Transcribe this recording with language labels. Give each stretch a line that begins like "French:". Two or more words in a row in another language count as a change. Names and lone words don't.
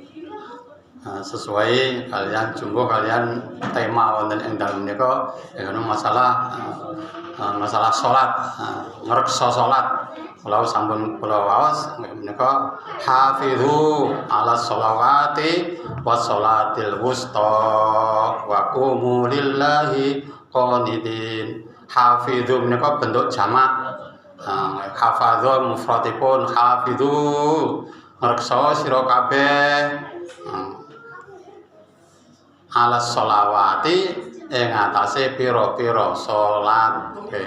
Javanese: Sesuai kalian jumbo kalian tema wonten ing dalem menika masalah salat, ngreksa salat. Kula sampun kula waos menika
Arabic: حافظوا على الصلوات والصلاة الوسطى وقوموا لله قانتين.
Javanese: Hafidhu menika bentuk jamak. Hafadha mufradipun hafidhu ngreksa sira kabeh
Arabic: على الصلوات
Javanese: ing atase pira-pira salat nggih.